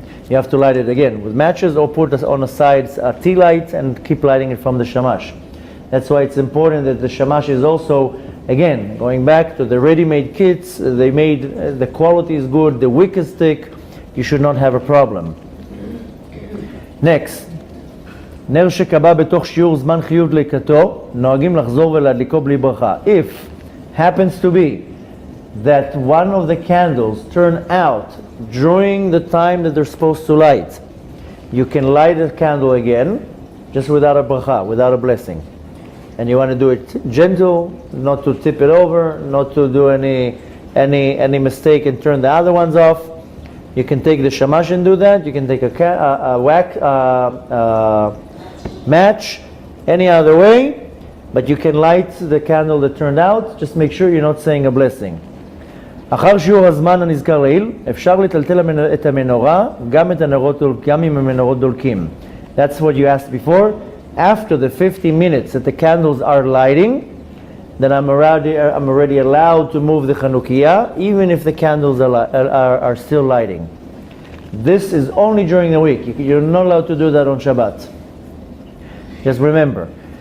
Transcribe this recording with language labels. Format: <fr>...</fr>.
<en>You have to light it again with matches or put it on the sides a tea light and keep lighting it from the shamash. That's why it's important that the shamash is also, again, going back to the ready-made kits, they made, the quality is good, the wick is thick, you should not have a problem. Next,</en> <he>נר שקבע בתוך שיעור זמן חיוב דליקתו, נוהגים לחזור ולהדליקו בלי ברכה.</he> <en>If happens to be that one of the candles turn out during the time that they're supposed to light, you can light the candle again, just without a bracha, without a blessing. And you want to do it gentle, not to tip it over, not to do any mistake and turn the other ones off. You can take the shamash and do that. You can take a match, any other way, but you can light the candle that turned out. Just make sure you're not saying a blessing.</en> <he>אחר שיעור הזמן הנזכר לעיל, אפשר לטלטל את המנורה, גם אם המנורות דולקים.</he> <en>That's what you asked before. After the 50 minutes that the candles are lighting, then I'm already allowed to move the Chanukah, even if the candles are still lighting. This is only during the week. You're not allowed to do that on Shabbat. Just remember.</en>